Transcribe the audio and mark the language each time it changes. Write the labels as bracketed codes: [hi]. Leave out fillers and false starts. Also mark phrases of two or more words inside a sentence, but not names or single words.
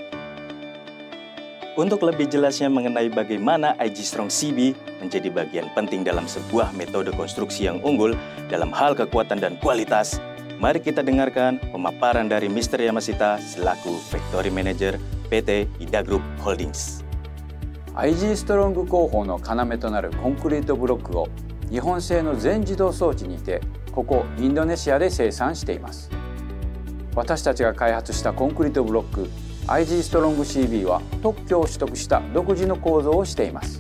[id] Untuk lebih jelasnya mengenai bagaimana IG Strong CB menjadi bagian penting dalam sebuah metode konstruksi yang unggul dalam hal kekuatan dan kualitas, mari kita dengarkan pemaparan dari Mr. Yamashita selaku [en] Factory Manager [id] PT Ida Group Holdings. [ja] IG ストロング工法の要となるコンクリートブロックを日本製の全自動装置にてここインドネシアで生産しています。私たちが開発したコンクリートブロック IG ストロング CB は特許を取得した独自の構造をしています。